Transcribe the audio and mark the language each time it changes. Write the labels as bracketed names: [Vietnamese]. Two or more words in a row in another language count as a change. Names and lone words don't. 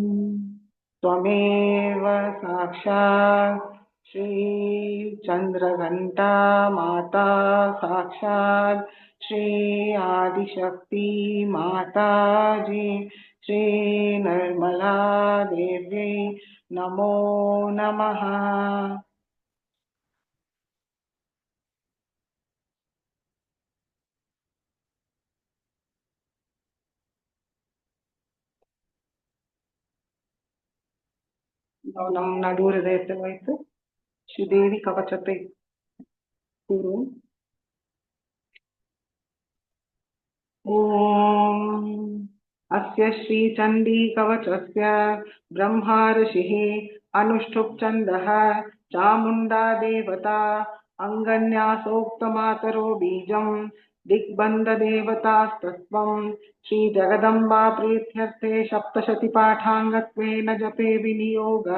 [Sanskrit] त्वमेव साक्षात् श्री चंद्रघंटा माता साक्षात् श्री आदिशक्ति माता जी श्री निर्मला देवी नमो नमः. [Tamil] நம் நடு ஹிருதயத்தில் வைத்து ஸ்ரீதேவி கவச்சத்தை கூறுவோம். [Sanskrit] ओम् अस्य श्री चण्डी कवचस्य ब्रह्मा ऋषिः अनुष्ठुप् छन्दः चामुण्डा देवता अङ्गन्यासोक्तमातरो बीजं दिग्बन्धदेवतास्तत्त्वं श्रीजगदम्बा प्रीत्यर्थे सप्तशतीपाठाङ्गत्वेन जपे विनियोगः.